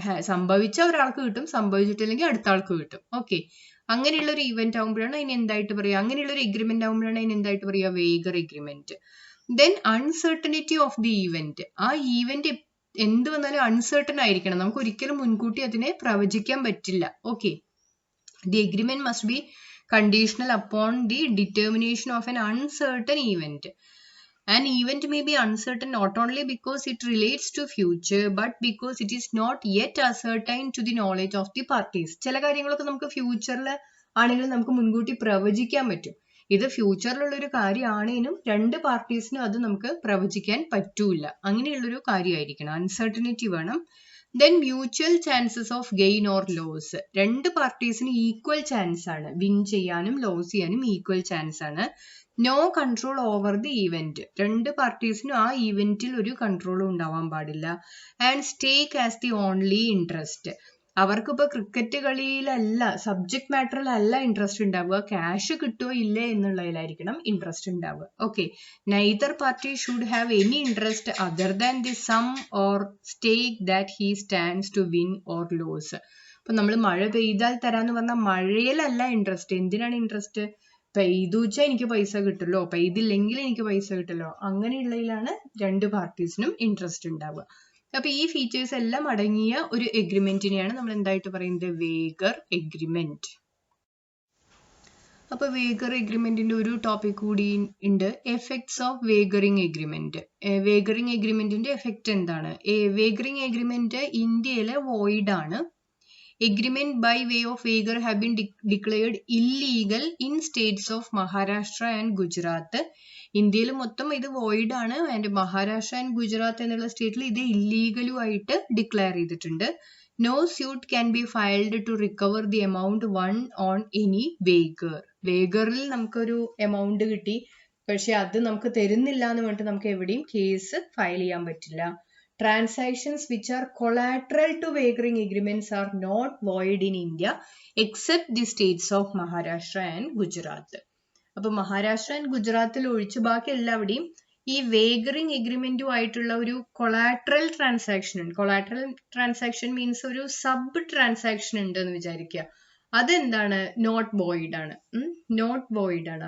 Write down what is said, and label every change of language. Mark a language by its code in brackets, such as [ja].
[ml] സംഭവിച്ച ഒരാൾക്ക് കിട്ടും, സംഭവിച്ചിട്ടില്ലെങ്കിൽ അടുത്ത ആൾക്ക് കിട്ടും. ഓക്കെ, അങ്ങനെയുള്ള ഒരു ഈവന്റ് ആകുമ്പോഴാണ് അതിന് എന്തായിട്ട് പറയുക? അങ്ങനെയുള്ള ഒരു എഗ്രിമെന്റ് ആകുമ്പോഴാണ് അതിന് എന്തായിട്ട് പറയുക? വേഗർ agreement. [en] Then uncertainty of the event. [ml] ആ ഈവന്റ് എന്ത് വന്നാലും അൺസർട്ടൺ ആയിരിക്കണം, നമുക്ക് ഒരിക്കലും മുൻകൂട്ടി അതിനെ പ്രവചിക്കാൻ പറ്റില്ല. [en] Okay, the agreement must be conditional upon the determination of an uncertain event. An event may be uncertain not only because it relates to future but because it is not yet ascertained to the knowledge of the parties. [ml] ചില കാര്യങ്ങളൊക്കെ നമുക്ക് ഫ്യൂച്ചറിൽ ആണെങ്കിലും നമുക്ക് മുൻകൂട്ടി പ്രവചിക്കാൻ പറ്റും. ഇത് ഫ്യൂച്ചറിലുള്ള ഒരു കാര്യമാണെങ്കിലും രണ്ട് പാർട്ടീസിനും അത് നമുക്ക് പ്രവചിക്കാൻ പറ്റൂല. അങ്ങനെയുള്ളൊരു കാര്യമായിരിക്കണം, അൺസർട്ടനിറ്റി വേണം. [en] Then mutual chances of gain or loss. [ml] രണ്ട് പാർട്ടീസിന് ഈക്വൽ ചാൻസ് ആണ്, വിൻ ചെയ്യാനും ലോസ് ചെയ്യാനും ഈക്വൽ ചാൻസ് ആണ്. [en] No control over the event. [ml] രണ്ട് പാർട്ടീസിനും ആ ഈവന്റിൽ ഒരു കൺട്രോളും ഉണ്ടാവാൻ പാടില്ല. [en] And stake as the only interest. [ml] അവർക്കിപ്പോൾ ക്രിക്കറ്റ് കളിയിലല്ല, സബ്ജക്ട് മാറ്ററിലല്ല ഇൻട്രസ്റ്റ് ഉണ്ടാവുക, ക്യാഷ് കിട്ടുമോ ഇല്ലേ എന്നുള്ളതിലായിരിക്കണം ഇൻട്രസ്റ്റ് ഉണ്ടാവുക. [en] Okay, neither party should have any interest other than the sum or stake that he stands to win or lose. [ml] അപ്പൊ നമ്മൾ മഴ പെയ്താൽ തരാന്ന് പറഞ്ഞാൽ മഴയിലല്ല ഇൻട്രസ്റ്റ്. എന്തിനാണ് ഇൻട്രസ്റ്റ്? പെയ്തു വെച്ചാൽ എനിക്ക് പൈസ കിട്ടുമല്ലോ, പെയ്തില്ലെങ്കിൽ എനിക്ക് പൈസ കിട്ടുമല്ലോ, അങ്ങനെയുള്ളതിലാണ് രണ്ട് പാർട്ടീസിനും ഇൻട്രസ്റ്റ് ഉണ്ടാവുക. അപ്പൊ ഈ ഫീച്ചേഴ്സ് എല്ലാം അടങ്ങിയ ഒരു എഗ്രിമെന്റിനെയാണ് നമ്മൾ എന്തായിട്ട് പറയുന്നത്? വേഗർ എഗ്രിമെന്റ്. അപ്പൊ വേഗർ എഗ്രിമെന്റിന്റെ ഒരു ടോപ്പിക് കൂടി ഉണ്ട്, എഫക്ട്സ് ഓഫ് വേഗറിംഗ് എഗ്രിമെന്റ്. വേഗറിംഗ് എഗ്രിമെന്റിന്റെ എഫക്ട് എന്താണ്? വേഗറിംഗ് എഗ്രിമെന്റ് ഇന്ത്യയിലെ വോയിഡ് ആണ്. [en] agreement by way of waiver have been declared illegal in states of Maharashtra and Gujarat. [ml] ഇന്ത്യയിൽ മൊത്തം ഇത് വോയിഡ് ആണ് ആൻഡ് മഹാരാഷ്ട്ര ആൻഡ് ഗുജറാത്ത് എന്നുള്ള സ്റ്റേറ്റിൽ ഇത് ഇല്ലീഗലും ആയിട്ട് ഡിക്ലെയർ ചെയ്തിട്ടുണ്ട്. [en] No suit can be filed to recover the amount won on any waiver. [ml] വേഗറിൽ നമുക്കൊരു എമൗണ്ട് കിട്ടി, പക്ഷെ അത് നമുക്ക് തരുന്നില്ല എന്ന് പറഞ്ഞിട്ട് നമുക്ക് എവിടെയും കേസ് ഫയൽ ചെയ്യാൻ പറ്റില്ല. [en] Transactions which are collateral to wagering agreements are not void in India except the states of Maharashtra and Gujarat. [ml] അപ്പൊ മഹാരാഷ്ട്ര ആൻഡ് ഗുജറാത്തിൽ ഒഴിച്ച് ബാക്കി എല്ലാവിടെയും ഈ വേഗറിംഗ് എഗ്രിമെന്റും ആയിട്ടുള്ള ഒരു കൊളാട്രൽ ട്രാൻസാക്ഷൻ ഉണ്ട്. കൊളാട്രൽ ട്രാൻസാക്ഷൻ മീൻസ് ഒരു സബ് ട്രാൻസാക്ഷൻ ഉണ്ട് എന്ന് വിചാരിക്കുക. അതെന്താണ്? നോട്ട് വോയിഡ് ആണ്. നോട്ട് വോയിഡ് ആണ്.